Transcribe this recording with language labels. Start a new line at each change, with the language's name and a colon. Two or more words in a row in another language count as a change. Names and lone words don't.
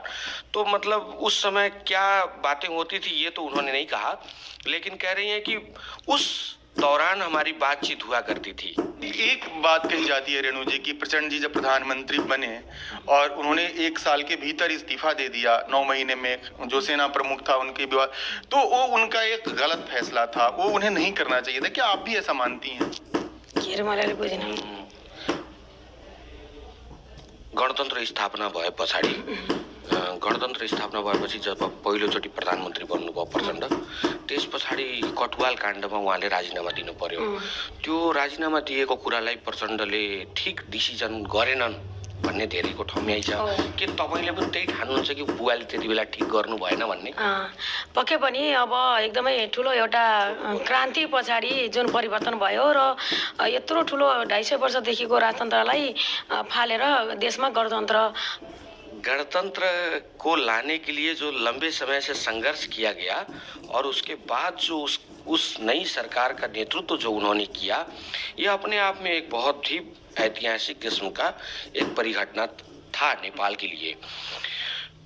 Hindi: तो मतलब उस समय क्या बातें होती थी ये तो उन्होंने नहीं कहा, लेकिन कह रही हैं कि उस दौरान हमारी बातचीत हुआ करती थी। एक बात कही जाती है रेणु जी कि प्रचंड जी जब प्रधानमंत्री बने और उन्होंने 1 साल के भीतर इस्तीफा दे दिया, 9 महीने में, जो सेना प्रमुख था उनके विवाद, तो वो उनका एक गलत फैसला था, वो उन्हें नहीं करना चाहिए था। क्या आप भी ऐसा मानती हैं?
Nepali: गणतन्त्र स्थापना भए पछाडि गणतन्त्र स्थापना भएपछि जब पहिलोचोटि प्रधानमन्त्री बन्नुभयो प्रचण्ड, त्यस पछाडि कटुवाल काण्डमा उहाँले राजीनामा दिनु पर्यो। त्यो राजीनामा दिएको कुरालाई प्रचण्डले ठिक डिसिजन गरेनन् भन्ने धेरैको ठम्याइ छ। के तपाईले पनि त्यही ठान्नुहुन्छ कि बुवाले त्यति बेला ठिक गर्नु भएन भन्ने? पक्कै पनि अब एकदमै ठुलो एउटा क्रान्ति पछाडि जुन परिवर्तन भयो र यत्रो ठुलो 250 वर्षदेखिको राजतन्त्रलाई फालेर देशमा
Hindi: गणतंत्र को लाने के लिए जो लंबे समय से संघर्ष किया गया और उसके बाद जो उस नई सरकार का नेतृत्व जो उन्होंने किया, यह अपने आप में एक बहुत ही ऐतिहासिक किस्म का एक परिघटना था नेपाल के लिए।